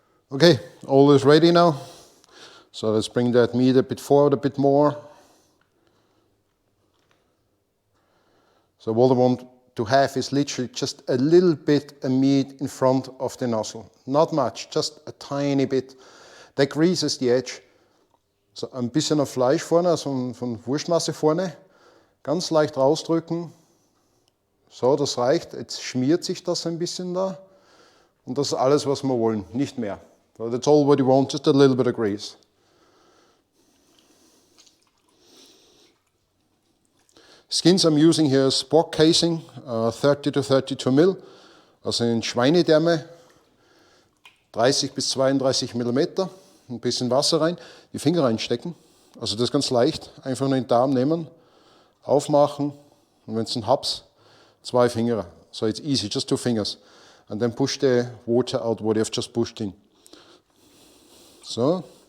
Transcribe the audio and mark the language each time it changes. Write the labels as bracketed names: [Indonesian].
[English] Okay, all is ready now. So let's bring that meat a bit forward a bit more. So what I want to have is literally just a little bit of meat in front of the nozzle. Not much, just a tiny bit. That greases the edge. [German] So ein bisschen auf Fleisch vorne, also von Wurstmasse vorne. Ganz leicht rausdrücken. So, das reicht. Jetzt schmiert sich das ein bisschen da. Und das ist alles, was wir wollen, nicht mehr. [English] So that's all what you want, just a little bit of grease. Skins I'm using here is pork casing, 30 to 32 mil, [German] also in Schweinedärme, 30 bis 32 Millimeter, ein bisschen Wasser rein, die Finger reinstecken, also das ist ganz leicht, einfach nur den Darm nehmen, aufmachen und wenn es ein Haps, 2 Finger, [English] so it's easy, just 2 fingers, and then push the water out what you've just pushed in. [German] So.